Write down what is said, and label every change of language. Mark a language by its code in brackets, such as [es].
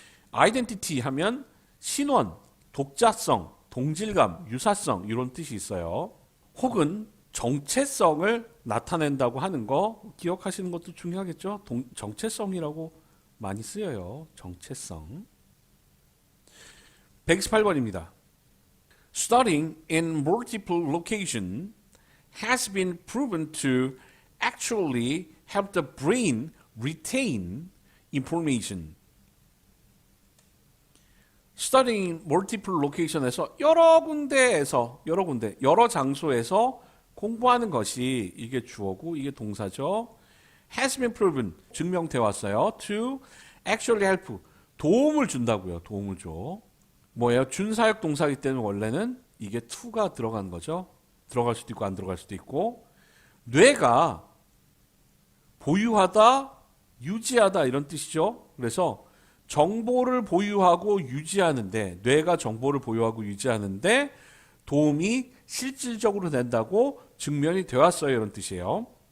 [ko] identity 하면 신원, 독자성, 동질감, 유사성 이런 뜻이 있어요. 혹은 정체성을 나타낸다고 하는 거 기억하시는 것도 중요하겠죠. 정체성이라고 많이 쓰여요. 정체성. 128번입니다. [en] Studying in multiple locations has been proven to actually help the brain retain information. studying multiple location [ko] 에서 여러 장소에서 공부하는 것이 이게 주어고 이게 동사죠. [en] has been proven [ko] 증명돼 왔어요. [en] to actually help [ko] 도움을 준다고요. 도움을 줘. 뭐예요? 준사역 동사이기 때문에 원래는 이게 to가 들어가는 거죠. 들어갈 수도 있고 안 들어갈 수도 있고 뇌가 보유하다, 유지하다 이런 뜻이죠. 그래서 정보를 보유하고 유지하는데 뇌가 정보를 보유하고 유지하는데 도움이 실질적으로 된다고 증명이 되었어요. 이런 뜻이에요.